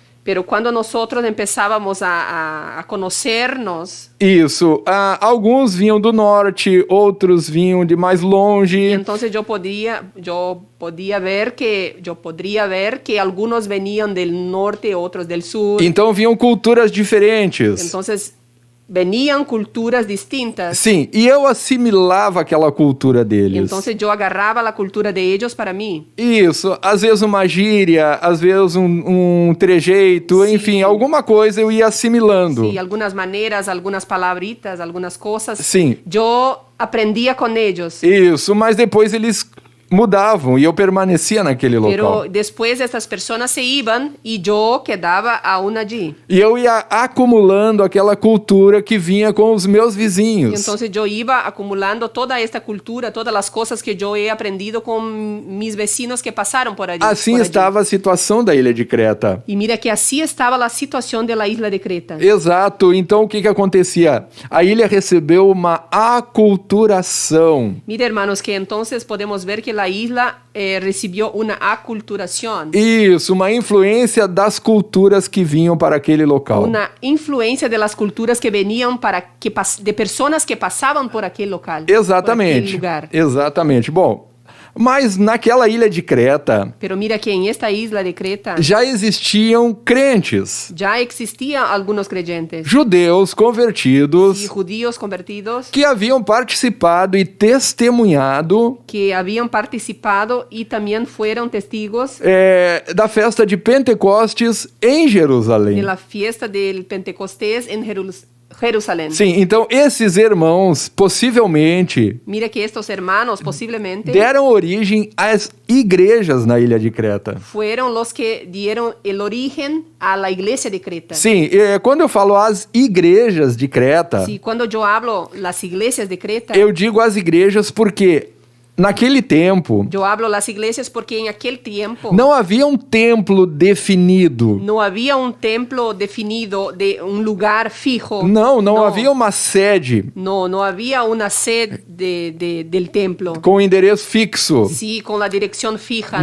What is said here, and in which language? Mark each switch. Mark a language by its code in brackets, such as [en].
[es] Pero cuando nosotros empezábamos a conocernos, [pt] isso, alguns vinham do norte, outros vinham de mais longe. [es] entonces yo podría ver que algunos venían del norte, otros del sur. [pt] Então vinham culturas diferentes. [es] Entonces venían culturas distintas. [pt] Sim, e eu assimilava aquela cultura deles. [es] Entonces yo agarraba la cultura de ellos para mí. [pt] Isso, às vezes uma gíria, às vezes um trejeito, Sim. enfim, alguma coisa eu ia assimilando. [es] Sí, algunas maneras, algunas palabritas, algunas cosas. [pt] Sim. [es] Yo aprendía con ellos. [pt] Isso, mas depois eles mudavam e eu permanecia naquele [es] Pero [pt] local. [es] después estas personas se iban y yo quedaba aún allí. [pt] E eu ia acumulando aquela cultura que vinha com os meus [es] Y [pt] vizinhos. [es] entonces yo iba acumulando toda esta cultura, todas las cosas que yo he aprendido con mis vecinos que pasaron por allí. [pt] Assim [es] por allí. [pt] estava a situação da ilha de Creta. [es] Y mira que así estaba la situación de la isla de Creta. [pt] Exato, então o que acontecia? A ilha recebeu uma aculturação. [es] Mira, hermanos, que entonces podemos ver que la isla recibió una aculturación. [pt] Isso, uma influência das culturas que vinham para aquele local. [es] Una influencia de las culturas que venían de personas que pasaban por aquel local. Por aquel [pt] Exatamente. [es] lugar. [pt] Exatamente. Bom, mas naquela ilha de Creta [es] Pero mira que en esta isla de Creta [pt] já existiam crentes, [es] ya existían algunos creyentes [pt] judeus [es] y [pt] convertidos, [es] judíos convertidos [pt] que haviam participado e testemunhado [es] que habían participado y también fueron testigos [pt] da festa de Pentecostes em Jerusalém. [es] de la fiesta del Pentecostés en Jerusalén. [pt] Sim, então esses irmãos possivelmente [es] Mira que estos hermanos posiblemente [pt] deram origem às igrejas na ilha de Creta. [es] fueron los que dieron el origen a la iglesia de Creta. [pt] Sim, quando eu falo as igrejas de Creta, [es] Sí, cuando yo hablo las iglesias de Creta, [pt] eu digo as igrejas porque naquele tempo [es] yo hablo las iglesias porque en aquel tiempo [pt] não havia um templo definido. [es] no había un templo definido de un lugar fijo. [pt] Não havia uma sede [es] No había una sede del templo. [pt] com endereço fixo. [es] Sí, con la dirección fija.